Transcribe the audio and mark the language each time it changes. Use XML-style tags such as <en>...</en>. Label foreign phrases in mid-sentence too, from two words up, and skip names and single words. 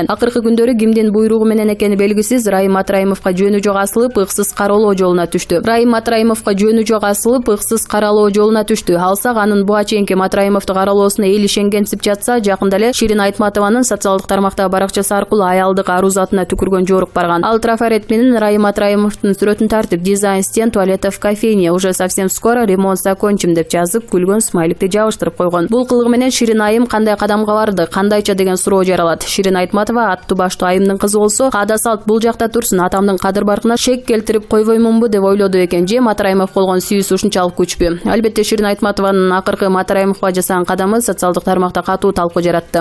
<ky>Акыркы күндөрү кимдин буйругу менен экени белгисиз Райым Матраимовго жөнү жок асылып, ыксыз кароолоо жолуна түштү. Райым Матраимовго жөнү жок асылып, ыксыз кароолоо жолуна түштү. Алсак, анын буга чейинки Матраимовду кароолоосуна эл ишенгенсип жатса, жакында эле Ширин Айтматованын социалдык тармактагы баракчасы аркылуу аялдык аруу затына түкүргөн жорук барган. Ал трафарет менен Айым Атраимовдун сүрөтүн тартып,</ky> <ru>дизайн стен туалетов в кофейне, уже совсем скоро ремонт закончим</ru> <ky>деп жазып, күлгөн смайликти жабыштырып койгон. Бул кылыгы менен Ширин Айым кандай кадамга барды, кандайча деген суроо жаралат. Ширин Айтматова аттуу баштуу айымдын кызы болсо, каада салт бул жакта турсун, атамдын кадыр баркына шек келтирип койбоймунбу деп ойлоду экен. Же Матраимов болгон сүйүүсү ушунчалык күчпү? Албетте Ширин Айтматованын акыркы Матраимовго жасаган кадамы социалдык тармакта катуу талкуу жаратты.</ky>